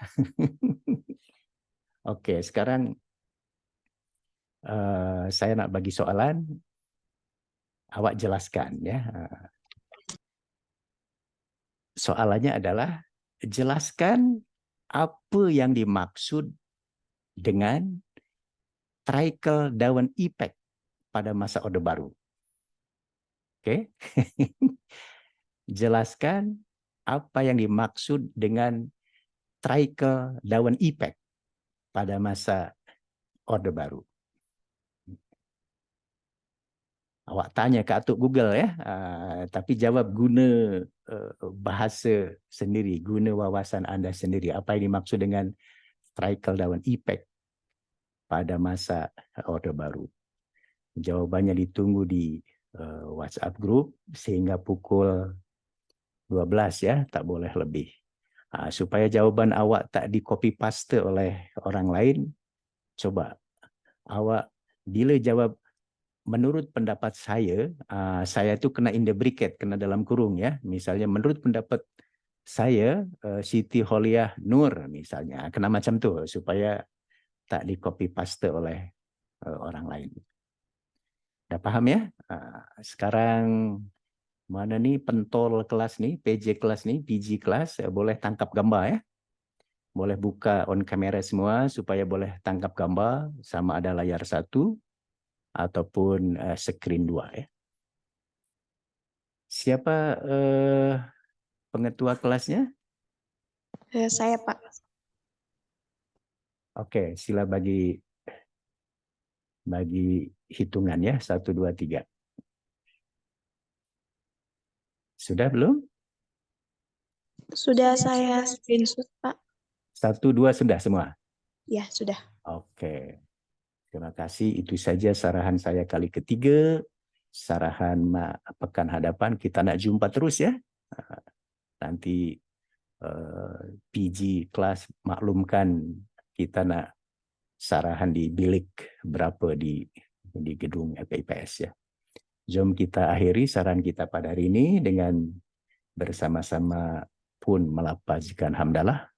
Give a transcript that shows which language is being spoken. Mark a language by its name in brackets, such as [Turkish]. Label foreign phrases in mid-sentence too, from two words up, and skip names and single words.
[Malay] Oke, sekarang saya nak bagi soalan. Awak jelaskan ya. Soalannya adalah jelaskan apa yang dimaksud dengan [English] trickle down effect [Malay] pada masa Orde Baru. Oke. Jelaskan apa yang dimaksud dengan [English] trickle down effect [Malay] pada masa Orde Baru. Awak tanya ke Atuk Google ya, tapi jawab guna bahasa sendiri, guna wawasan anda sendiri. Apa yang dimaksud dengan [English] trickle down effect [Malay] pada masa Orde Baru? Jawabannya ditunggu di WhatsApp group sehingga pukul 12 ya, tak boleh lebih. Supaya jawaban awak tak di [English] copy paste [Malay] oleh orang lain, coba awak bila jawab menurut pendapat saya tu kena [English] in the bracket, [Malay] kena dalam kurung ya. Misalnya menurut pendapat saya, Siti Holiah Nur misalnya, kena macam tu supaya tak di [English] copy paste [Malay] oleh orang lain. Dah faham ya? Sekarang mana ni pentol kelas ni, PJ kelas ni, PG kelas, boleh tangkap gambar ya. Boleh buka on kamera semua supaya boleh tangkap gambar sama ada layar 1 ataupun skrin 2 ya. Siapa pengetua kelasnya? Saya, Pak. Oke, sila bagi hitungan ya, 1, 2, 3. Sudah belum? Sudah saya screenshot, Pak. 1, 2 sudah semua? Ya, sudah. Oke. Terima kasih. Itu saja sarahan saya kali ketiga. Sarahan pekan hadapan. Kita nak jumpa terus ya. Nanti PG kelas maklumkan kita nak sarahan di bilik berapa di gedung FIPS ya. Jom kita akhiri saran kita pada hari ini dengan bersama-sama pun melapazkan hamdalah.